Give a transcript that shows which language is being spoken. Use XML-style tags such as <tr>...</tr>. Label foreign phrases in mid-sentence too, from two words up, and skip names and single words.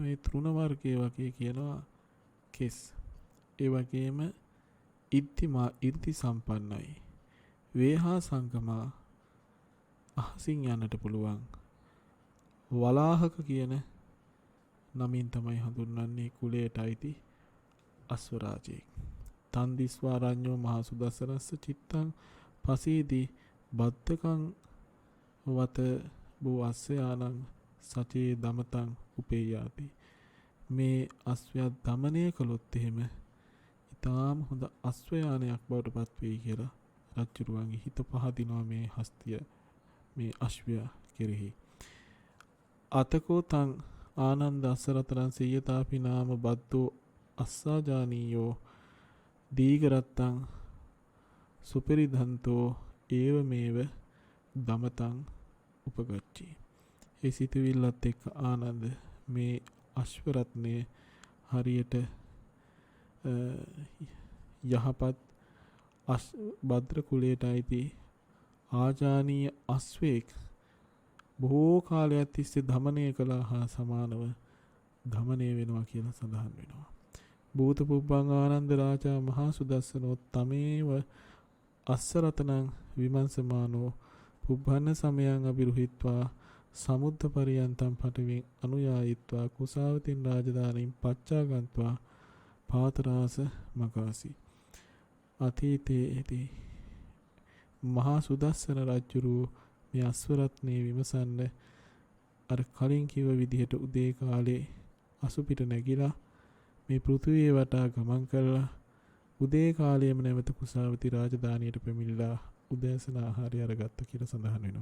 <si>මේ තෘණ වර්ගයේ වගේ කියනවා කෙස්. ඒ වගේම ඉර්ධි සම්පන්නයි.</si> <pi>වේහා සංගමා</pi> <si>අහසින් යන්නට පුළුවන්. වලාහක කියන නමින් තමයි හඳුන්වන්නේ කුලයට අයිති අස්වරාජයෙක්.</si> <pi>තන් දිස්වා රඤ්ඤෝ මහා සුදස්සනස්ස චිත්තං පසීදී බද්දකං වත බෝ අස්සයානං සචේ දමතං උපේයාති.</pi> <si>මේ අස්වැය දමනය කළොත් එහෙම ඊටාම හොඳ අස්වැයානයක් බවට පත් වෙයි කියලා රජුරුවන්ගේ හිත පහදිනවා මේ හස්තිය, මේ අශ්වයා කෙරෙහි.</si> <pi>අතකෝ තං ආනන්ද අස්සරතරං සියතාපි නාම බද්දෝ අස්සාජානීයෝ දීගරත්තං සුපරිධන්තෝ ඒවමේව දමතං උපගච්චි.</pi> <si>ඒ සිතුවිල්ලත් එක්ක ආනන්ද මේ අශ්වරත්නය හරියට යහපත් භද්‍ර කුලයට අයිති ආජානීය අස්වේක් බොහෝ කාලයක් තිස්සේ දමනය කළා හා සමානව දමනය වෙනවා කියලා සඳහන් වෙනවා.</si> <pi>භූත පුබ්බං ආනන්ද රාජා මහා සුදස්සනෝ තමේව අස්සරතනං විමංසමානෝ පුබ්බන්න සමයං අබිරුහිත්වා සමුද්ද පරියන්තම් පටවින් අනුයායිත්වා කුසාවතින් රාජධානීන් පච්චාගන්ත්වා පාතරාස මකාසි.</pi> <si>අතීතයේදී මහා සුදස්සන රජුරු මේ අස්වරත්නය විමසන්න අර කලින් කිව්ව විදිහට උදේ කාලේ අසුපිට නැගිලා මේ පෘථිවිය වටා ගමන් කරලා උදේ කාලයේම නැවත කුසාවති රාජධානියට පැමිණිලා උදෑසන ආහාරය අරගත්ත කියලා සඳහන් වෙනවා.</si>